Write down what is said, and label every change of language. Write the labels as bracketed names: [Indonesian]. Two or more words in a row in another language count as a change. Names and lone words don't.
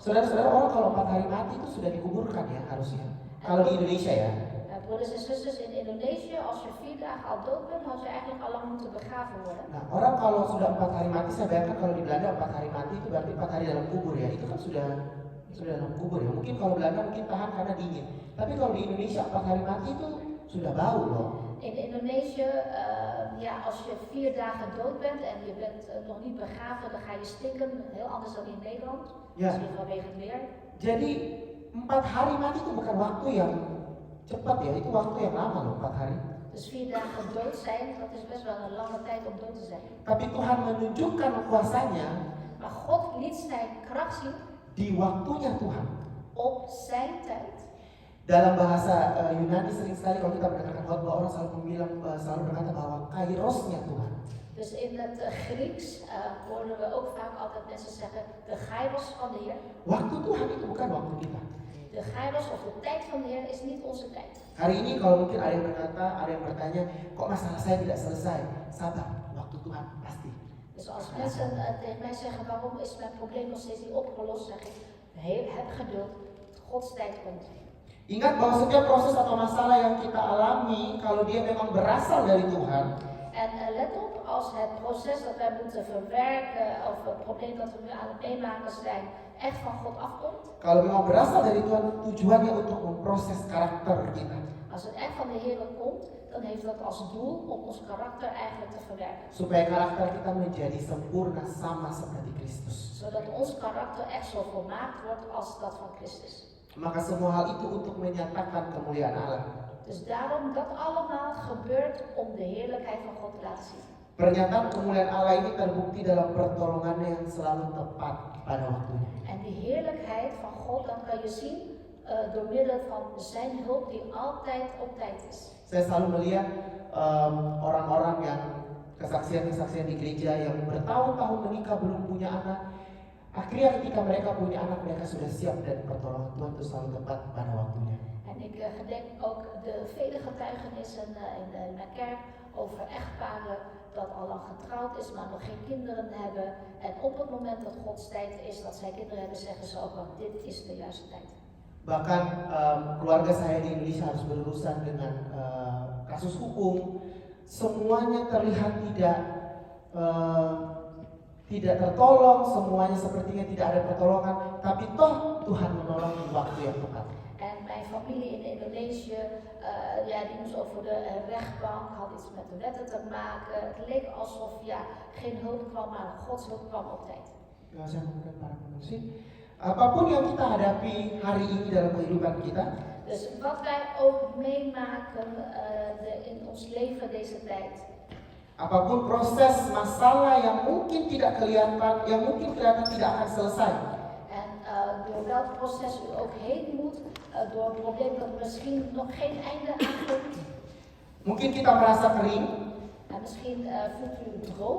[Indonesian] Saudara-saudara, orang kalau 4 hari mati itu sudah dikuburkan ya harusnya. Kalau di Indonesia ya. [Dutch] Broeders en zusters, in Indonesië, als je 4 dagen al dood bent, had je eigenlijk al lang moeten begraven worden. [Indonesian] Nah, orang kalau sudah 4 hari mati, saya bayangkan kalau di Belanda 4 hari mati itu berarti 4 hari dalam kubur ya. Itu kan sudah dalam kubur ya. Mungkin kalau Belanda mungkin tahan karena dingin. Tapi kalau di Indonesia 4 hari mati itu sudah bau loh. [Dutch] In Indonesië, ja, als je 4 dagen dood bent en je bent nog niet begraven, dan ga je stinken. Heel anders dan in Nederland. Ja. Misschien vanwege het weer. [Indonesian] Jadi 4 hari mati itu bukan waktu yang cepat ya, itu waktu yang lama loh 4 hari. [Dutch] Dus 4 dagen dood zijn, dat is best wel een lange tijd om dood te zijn. [Indonesian] Tapi Tuhan menunjukkan kuasanya [Dutch] Maar God liet zijn kracht zien [Indonesian] di waktunya Tuhan. [Dutch] op zijn tijd. [Indonesian] Dalam bahasa Yunani sering sekali kalau kita mendengarkan khotbah orang selalu berkata bahwa kairosnya Tuhan. [Dutch] Dus in het Grieks horen we ook vaak altijd mensen zeggen, de kairos van de Heer. [Indonesian] Waktu Tuhan itu bukan waktu kita. [Dutch] De kairos of de tijd van de Heer is niet onze tijd. [Indonesian] Hari ini kalau mungkin ada yang berkata, ada yang bertanya, kok masalah saya tidak selesai? Sabar, waktu Tuhan pasti. [Dutch] Dus als mensen tegen mij zeggen, waarom is mijn probleem nog steeds niet opgelost, zeg ik, heb geduld, Gods tijd komt. [Indonesian] Ingat bahwa setiap proses atau masalah yang kita alami, kalau dia memang berasal dari Tuhan, [Dutch] En let op, als het proces dat wij moeten verwerken, of het probleem dat we nu aan het meemaken zijn, echt van God afkomt. [Indonesian] kalau memang berasal dari Tuhan, tujuannya untuk memproses karakter kita. [Dutch] Als het echt van de Heer komt, dan heeft dat als doel om ons karakter eigenlijk te verwerken. [Indonesian] Supaya karakter kita menjadi sempurna sama seperti Kristus. [Dutch] Zodat ons karakter echt zo volmaakt wordt als dat van Christus. [Indonesian] Maka semua hal itu untuk menyatakan kemuliaan Allah. [Dutch] Dus daarom dat allemaal gebeurt om de heerlijkheid van God te laten zien. [Indonesian] Pernyataan kemuliaan Allah ini terbukti dalam pertolongannya yang selalu tepat pada waktunya. [Dutch] En die heerlijkheid van God, dat kan je zien door middel van zijn hulp die altijd op tijd is. [Indonesian] Saya selalu melihat orang-orang yang kesaksian-kesaksian di gereja yang bertahun-tahun menikah belum punya anak. Akhirnya ketika mereka punya anak, mereka sudah siap dan pertolongan Tuhan itu selalu tepat pada waktunya. [Dutch] En ik gedenk ook de vele getuigenissen in mijn kerk over echtparen dat al lang getrouwd is, maar nog geen kinderen hebben. En op het moment dat Gods tijd is, dat zij kinderen hebben, zeggen ze ook al, dit is de juiste tijd. [Indonesian] Bahkan keluarga saya di Indonesia harus berurusan dengan kasus hukum. Semuanya terlihat tidak tidak tertolong, semuanya sepertinya tidak ada pertolongan, tapi toh Tuhan menolong di waktu yang tepat. [Dutch] En mijn familie in Indonesië, die moest over de rechtbank, had iets met de wetten te maken. Het leek alsof geen hulp kwam, maar Gods hulp kwam op tijd. [Indonesian] Saya mengundang para pengungsi. Apapun yang kita hadapi hari ini dalam kehidupan kita, [Dutch] Dus wat wij ook meemaken in ons leven deze tijd. [Indonesian] apapun proses masalah yang mungkin tidak kelihatan, yang mungkin kelihatan tidak akan selesai. [Dutch] En door welk proces u ook heen moet, door een probleem dat misschien nog geen einde aankomt. [Indonesian] Mungkin kita merasa kering, [Dutch] En misschien voelt u droog